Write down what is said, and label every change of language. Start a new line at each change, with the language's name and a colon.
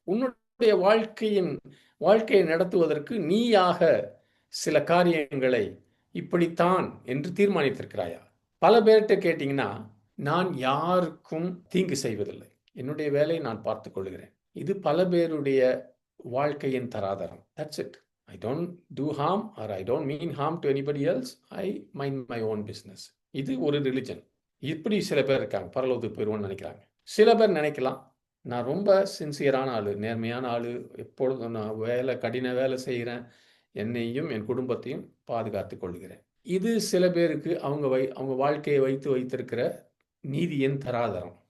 Tamil: உன்னுடைய வாழ்க்கையை நடத்துவதற்கு நீயாக சில காரியங்களை இப்படித்தான் என்று தீர்மானித்திருக்கிறாயா? பல பேர்கிட்ட கேட்டீங்கன்னா, நான் யாருக்கும் தீங்கு செய்வதில்லை, என்னுடைய வேலையை நான் பார்த்துக் கொள்கிறேன். இது பல பேருடைய வாழ்க்கையின் தராதரம்.
English: That's it. I don't do harm or I don't mean harm to anybody else. I mind my own business.
Tamil: இது ஒரு ரிலிஜன். இப்படி சில பேர் இருக்காங்க, பரலோகத்துக்கு போயிடுவோம்னு நினைக்கிறாங்க. சில பேர் நினைக்கலாம், நான் ரொம்ப சின்சியரான ஆளு, நேர்மையான ஆளு, எப்பொழுதும் நான் கடின வேலை செய்கிறேன், என்னையும் என் குடும்பத்தையும் பாதுகாத்து கொள்கிறேன். இது சில பேருக்கு அவங்க வாழ்க்கையை வைத்திருக்கிற நீதியின் தராதரம்.